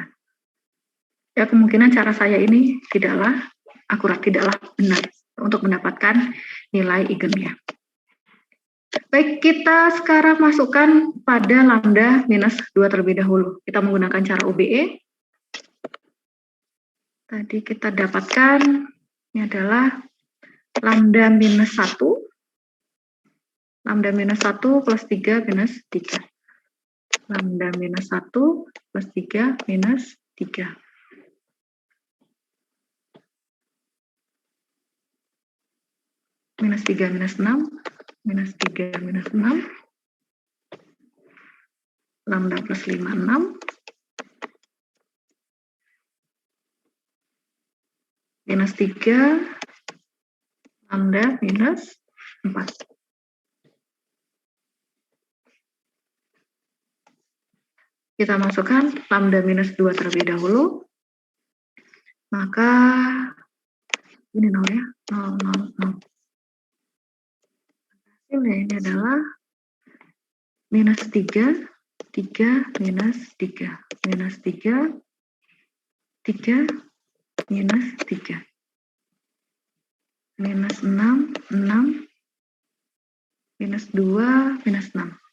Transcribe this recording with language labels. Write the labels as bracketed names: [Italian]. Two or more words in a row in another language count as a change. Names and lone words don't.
[Indonesian] Ya, kemungkinan cara saya ini tidaklah akurat, tidaklah benar untuk mendapatkan nilai eigennya. Baik, kita sekarang masukkan pada lambda minus 2 terlebih dahulu. Kita menggunakan cara OBE. Tadi kita dapatkan, ini adalah lambda minus 1. Lambda minus 1 plus 3 minus 3. Lambda minus 1 plus 3 minus 3. Minus 3 minus 6, minus 3 minus 6, lambda plus 5, 6, minus 3, lambda minus 4. Kita masukkan lambda minus 2 terlebih dahulu, maka ini 0 ya, 0, 0, 0. Ini adalah minus 3, 3, minus 3, minus 3, 3, minus 3, minus 6, 6, minus 2, minus 6.